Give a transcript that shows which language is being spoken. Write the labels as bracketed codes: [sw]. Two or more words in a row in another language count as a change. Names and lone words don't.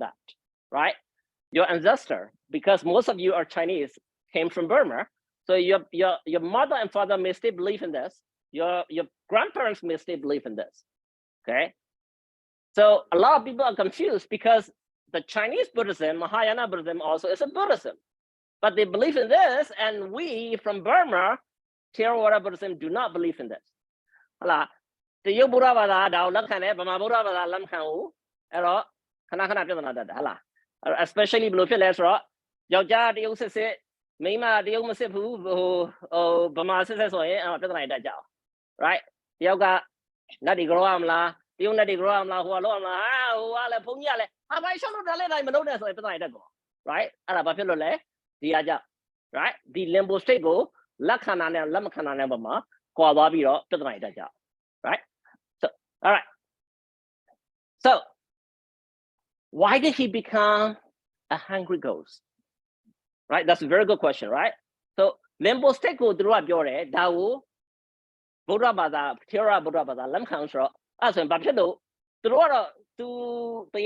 [en] that right your ancestor because most of you are Chinese came from Burma so your mother and father may still believe in this your grandparents may still believe in this okay so a lot of people are confused because the Chinese Buddhism Mahayana Buddhism also is a Buddhism but they believe in this and we from Burma Theravada Buddhism do not believe in this [my] hala တရုတ်ဗုဒ္ဓဘာသာဒါကိုလက်ခံတယ်ဗမာဗုဒ္ဓဘာသာလက်မခံဘူးအဲ့တော့ခဏခဏပြဿနာတက်တယ်ဟလား especially ဘယ်လိုဖြစ်လဲဆိုတော့ယောက်ျားတရုတ်စစ်စစ်မိန်းမတရုတ်မစစ်ဘူးဟိုဗမာစစ်စစ်ဆိုရင်အဲ့ပြဿနာတက်ကြအောင် right တယောက်ကနတ်ဒီကြောရမလားတရုတ်နတ်ဒီကြောရမလားဟိုကလောက်ရမလားဟာဟိုကလည်းဘုန်းကြီးကလည်းဟာဘာရှောက်လို့ဒါလည်းတိုင်းမလုပ်နဲ့ဆိုရင်ပြဿနာတက်ကော right အဲ့ဒါဘာဖြစ်လို့လဲဒီကကြ right ဒီ [en] limbo state [my] ကိုလက်ခံတာနဲ့လက်မခံတာနဲ့ပုံမှာကွာသွားပြီးတော့ပြဿနာတက်ကြ [en] right so all right so why did he become a hungry ghost right that's a very good question right so limbo state [my] ကိုသူတို့ကပြောတယ်ဒါကိုဗုဒ္ဓဘာ သာထေရဗုဒ္ဓဘာသာလက်မခံဆိုတော့အဲ့ဆိုရင်ဘာဖြစ်လို့သူတို့ကတော့သူတရေ